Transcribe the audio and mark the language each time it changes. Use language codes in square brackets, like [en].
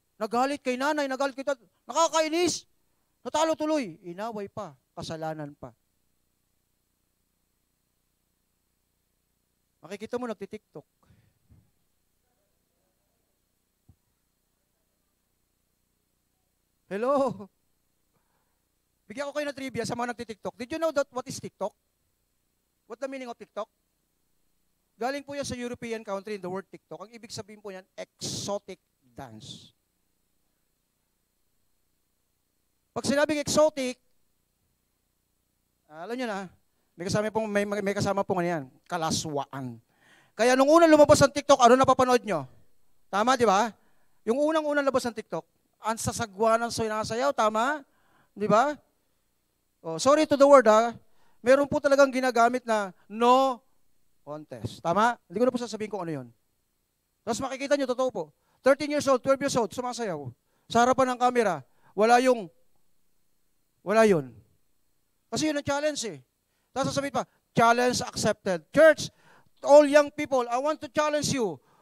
[tl] Nagalit kay nanay, nagalit kay tatay. Nakakainis. Natalo tuloy. Inaway pa. Kasalanan pa. Makikita mo nagtitiktok. Hello? Bigyan ko kayo ng trivia sa mga nagtitiktok. [en] Did you know what is TikTok? What the meaning of TikTok? [tl] Galing po yan sa European country [en] in the word TikTok. [tl] Ang ibig sabihin po yan, exotic dance. Pag sinabing exotic, alam nyo na, may kasama pong ano yan, kalaswaan. Kaya nung unang lumabas ang TikTok, ano napapanood nyo? Tama, di ba? Yung unang-unang labas ng TikTok, ang sasagwa ng sinasayaw, tama? Di ba? [en] Oh, sorry to the word [tl] ha. Meron po talagang ginagamit na [en] no contest. [tl] Tama? Hindi ko na po sasabihin kung ano yun. Tapos makikita nyo, totoo po. 13 years old, 12 years old, sumasayaw. Sa harapan ng camera, wala yun. Kasi yun ang challenge eh. Tapos sasabihin pa, [en] challenge accepted. Church, all young people, I want to challenge you.